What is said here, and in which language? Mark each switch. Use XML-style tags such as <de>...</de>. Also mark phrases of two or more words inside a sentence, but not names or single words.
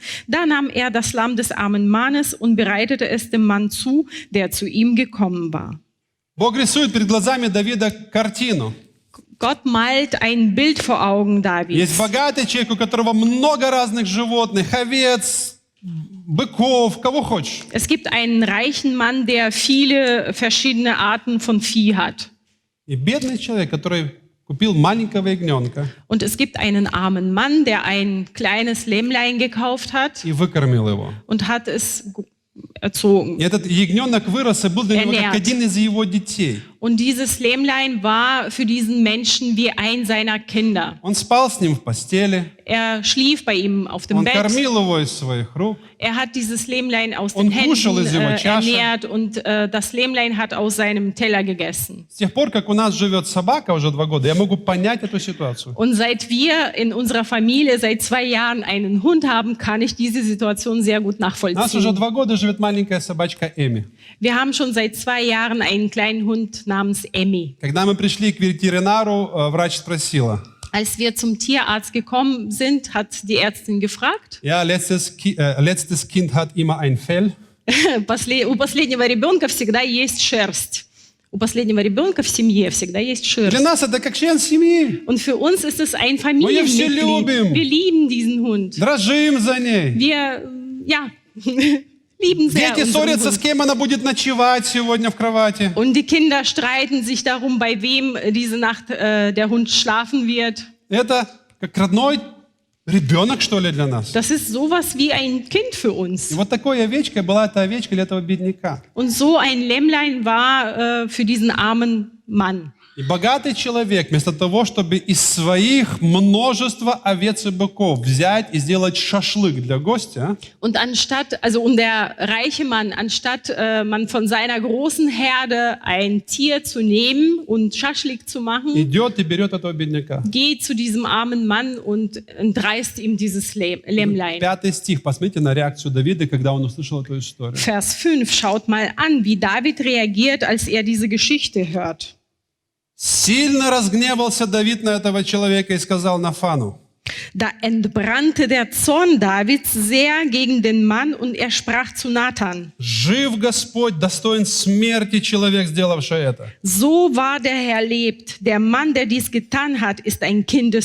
<de>Da nahm er das Lamm des armen Mannes und bereitete es dem Mann zu, der zu ihm gekommen war.</de> <ru>Бог рисует перед глазами Давида картину.</ru> <de>Gott malt ein Bild vor Augen Davids.</de> <ru>Есть богатый человек, у которого много разных животных, овец, быков, кого хочешь.</ru> <de>Es gibt einen reichen Mann, der viele verschiedene Arten von Vieh hat.</de> <ru>И бедный человек, который купил маленького ягненка</ru> <de>Und es gibt einen armen Mann, der ein kleines Lämmlein gekauft hat</de> <ru>и выкормил его.</ru> <de>und hat es erzogen.</de> <ru>И этот ягненок вырос и был для него как один из его детей.</ru> <de>Und dieses Lämmlein war für diesen Menschen wie ein seiner Kinder.</de> <ru>Он спал с ним в постели,</ru> <de>Er schlief bei ihm auf dem</de> <ru>он</ru> <de>Bett.</de> <ru>кормил его из своих рук.</ru> <de>Er hat dieses Lämmlein aus Und den kuschel Händen</de> <ru>из его чаши.</ru> <de>ernährt und das Lämmlein hat aus seinem Teller gegessen.</de> <ru>С тех пор, как у нас живет собака уже 2 года, я могу понять эту ситуацию.</ru> <de>Und seit wir in unserer Familie seit 2 Jahren einen Hund haben, kann ich diese Situation sehr gut</de> <ru>У нас уже</ru> <de>nachvollziehen.</de> <ru>2 года живет маленькая собачка Эми.</ru> <de>Wir haben schon seit 2 Jahren einen kleinen Hund namens Emmy.</de> <ru>Когда мы пришли к ветеринару, врач спросила,</ru> <de>Als wir zum Tierarzt gekommen sind, hat die Ärztin gefragt, я letztes Kind hat immer ein Fell.</de> <ru>у последнего ребенка всегда есть шерсть. У последнего ребенка в семье всегда есть Для шерсть. нас это как член семьи.</ru> <de>Und für uns ist es ein</de> <ru>все</ru> <de>Familienmitglied.</de> <ru>любим.</ru> <de>Wir lieben diesen Hund.</de> <ru>Дрожим за ней.</ru> <de>Wir, ja, lieben sehr</de> <ru>Дети</ru> <de>unseren</de> <ru>ссорятся, с</ru> <de>Hund.</de> <ru>кем она будет ночевать сегодня в кровати.</ru> <de>Und die Kinder streiten sich darum, bei wem diese Nacht der Hund schlafen wird.</de> <ru>Это как родной ребенок, что ли, для нас.</ru> <de>Das ist sowas wie ein Kind für uns.</de> <ru>И вот такой овечкой была эта овечка для этого бедняка.</ru> <de>Und so ein Lämmlein war für diesen armen Mann.</de> <ru>И богатый человек, вместо того, чтобы из своих множества овец и быков взять и сделать шашлык для гостя,</ru> <de>Und der reiche Mann, anstatt man von seiner großen Herde ein Tier zu nehmen und Schaschlik zu machen,</de> <ru>идет и берет этого бедняка.</ru> <de>geht zu diesem armen Mann und entreißt ihm dieses Lämmlein.</de> <ru>5 стих. Посмотрите на реакцию Давида, когда он услышал эту историю.</ru> <de>Vers 5, schaut mal an, wie David reagiert, als er diese Geschichte hört.</de> <ru>Сильно разгневался Давид на этого человека и сказал Нафану:</ru> <de>Da entbrannte der Zorn Davids sehr gegen den Mann und er sprach zu Nathan:</de> <ru>«Жив Господь, достоин смерти человек, сделавший это».</ru> <de>So wahr der Herr lebt, der Mann, der dies getan hat, ist ein Kind des</de>